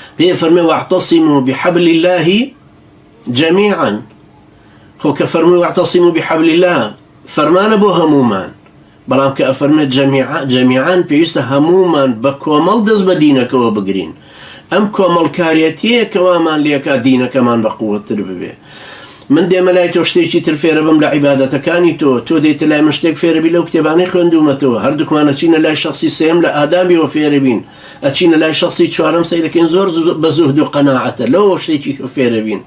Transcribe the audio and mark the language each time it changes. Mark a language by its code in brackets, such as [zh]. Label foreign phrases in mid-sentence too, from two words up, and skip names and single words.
[ckb] پێ فەرمێ [ar] واعتصموا بحبل الله جميعا. [ckb] خۆ کە فەرمووی [ar] واعتصموا بحبل الله [ckb] فەرمانە بۆ هەمومان، بەڵام کە ئەفەرمێت جەمیعان پێویستە هەمومان بە کۆمەڵ دەست بە دینەکەەوە بگرین. ئەم کۆمەڵکاریەتەیە کەوامان لێکا دینەکەمان بە قووەتر ببێ. من دێمە لای تۆ شتێکی تر فێرە بم لە عیبادەتەکانی تۆ دێتە لای من شتێک فێرەبی لەو کتێبانەی خوێندومەتەوە، هەردووکمانە چینە لای شخصی سێم لە ئادابیەوە فێرەبین، ئەچینە لای شخصی چوارەم سەیرەکەین زۆر بە زوهد و قەناعەتە لەوە شتێکی فێرەبین.